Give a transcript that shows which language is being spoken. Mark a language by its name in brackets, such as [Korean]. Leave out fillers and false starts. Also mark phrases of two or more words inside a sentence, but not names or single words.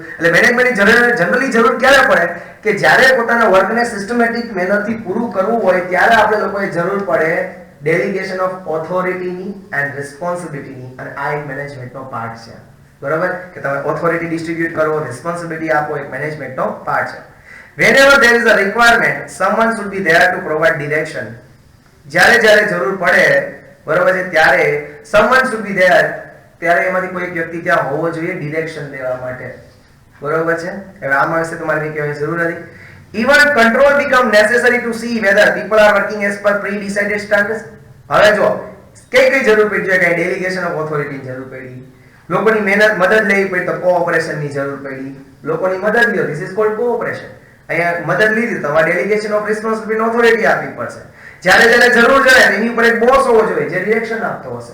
[Gujarati] એટલે મેનેજમેન્ટની જનરલી જરૂર ક્યારે પડે? કે જ્યારે પોતાના વર્કને [English] systematic mannerથી [Gujarati] પૂરું કરવું હોય ત્યારે આપણે લોકોએ જરૂર પડે [English] delegation of authorityની and responsibilityની. [Gujarati] અને આ એક મેનેજમેન્ટનો પાર્ટ છે, બરાબર. કે તમે ઓથોરિટી ડિસ્ટ્રીબ્યુટ કરો, રિસ્પોન્સિબિલિટી આપો, એક મેનેજમેન્ટનો પાર્ટ છે. [English] Whenever there is a requirement, someone should be there to provide direction. [Gujarati] જ્યારે જરૂર પડે, બરાબર છે, ત્યારે [English] someone should be there, [Gujarati] ત્યારે એમાંથી કોઈ એક વ્યક્તિ ત્યાં હોવો જોઈએ ડિરેક્શન દેવા માટે, બરાબર છે. હવે આમાં વિશે તમારે કંઈ કહેવાની જરૂર નથી. [English] Even control become necessary to see whether people are working as per pre-decided standards. [Gujarati] હવે જો કઈ જરૂર પડી છે? કઈ [English] delegation of authorityની [Gujarati] જરૂર પડી, લોકોની મદદ લેવી પડી તો કોઓપરેશનની જરૂર પડી, લોકોની મદદ લ્યો, [English] this is called cooperation. [Gujarati] અહીંયા મદદ લીધી તો [English] delegation of responsibility authority [Gujarati] આપવી પડશે. જ્યારે જરૂર જણાય એની ઉપર એક બોસ હોવો જોઈએ જે ડિરેક્શન આપતો હશે.